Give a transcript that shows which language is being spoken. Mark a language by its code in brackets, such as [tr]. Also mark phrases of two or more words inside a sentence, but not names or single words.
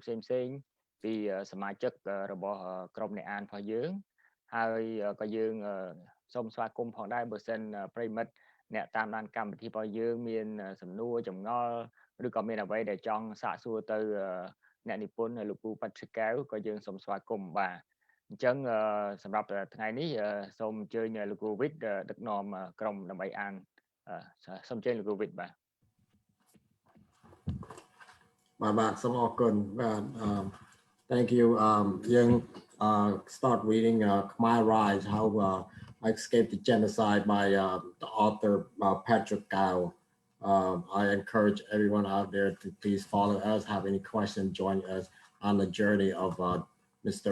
[km] ផ្សេងពីសមាជិករបស់ក្រុមអ្នកអានរបស់យើងហើយក៏យើងសូមស្វាគមន៍ផងដែរបើសិនប្រិមិត្តអ្នកតាមដានកម្មវិធីរបស់យើងមានសំណួរចម្ងល់ឬក៏មានអ្វីដែលចង់សាកសួរទៅអ្នកនិពន្ធលោកពូ Patrick កែវក៏យើងសូមស្វាគមន៍បាទអញ្ចឹងសម្រាប់ថ្ងៃនេះសូមអញ្ជើញលោកគ្រូវិតដឹកនាំក្រុមដើម្បីអានសូមអញ្ជើញលោកគ្រូវិត បាទសូមអរគុណបាទ [en] thank you យើង start reading Khmer Rise How I Escaped the Genocide by the author Patrick Gao. I encourage everyone out there to please follow us, have any questions, join us on the journey of Mr.